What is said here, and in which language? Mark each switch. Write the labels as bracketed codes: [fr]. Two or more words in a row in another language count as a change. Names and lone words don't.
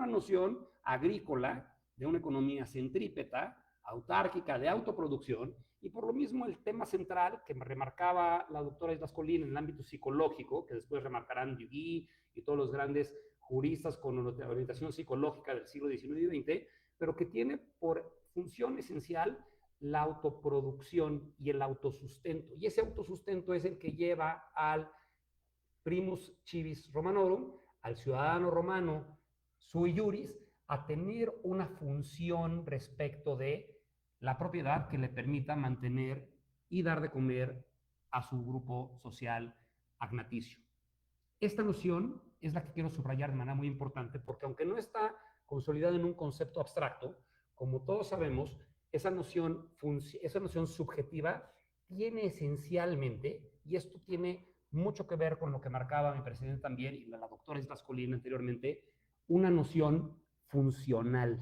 [es] noción agrícola de una economía centrípeta, autárquica, de autoproducción, y por lo mismo el tema central que remarcaba la doctora Islas Colín en el ámbito psicológico, que después remarcarán Duguay y todos los grandes juristas con orientación psicológica del siglo XIX y XX, pero que tiene por función esencial la autoproducción y el autosustento. Y ese autosustento es el que lleva al [la] primus civis romanorum, [es] al ciudadano romano [la] sui juris, [es] a tener una función respecto de la propiedad que le permita mantener y dar de comer a su grupo social agnaticio. Esta noción es la que quiero subrayar de manera muy importante, porque aunque no está consolidada en un concepto abstracto, como todos sabemos, esa noción subjetiva tiene esencialmente, y esto tiene mucho que ver con lo que marcaba mi presidente también y la doctora Islas Colín anteriormente, una noción funcional.